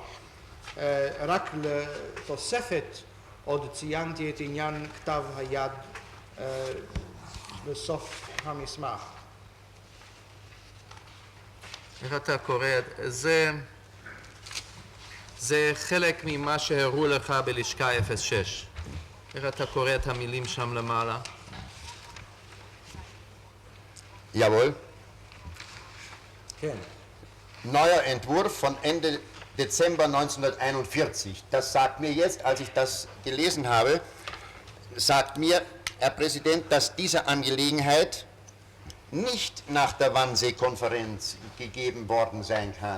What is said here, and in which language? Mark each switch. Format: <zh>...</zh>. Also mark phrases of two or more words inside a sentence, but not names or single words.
<he>רק לתוספת עוד ציינתי את עניין כתב היד בסוף המסמך. איך אתה קורא? זה חלק ממה שהראו לך בלשכה 06. איך אתה קורא את המילים שם למעלה?</he> <de>Jawohl.</de> <he>כן.</he> <de>Neuer Entwurf von Ende Dezember 1941. Das sagt mir jetzt, als ich das gelesen habe, sagt mir, Herr Präsident, dass diese Angelegenheit nicht nach der Wannsee-Konferenz gegeben worden sein kann.</de>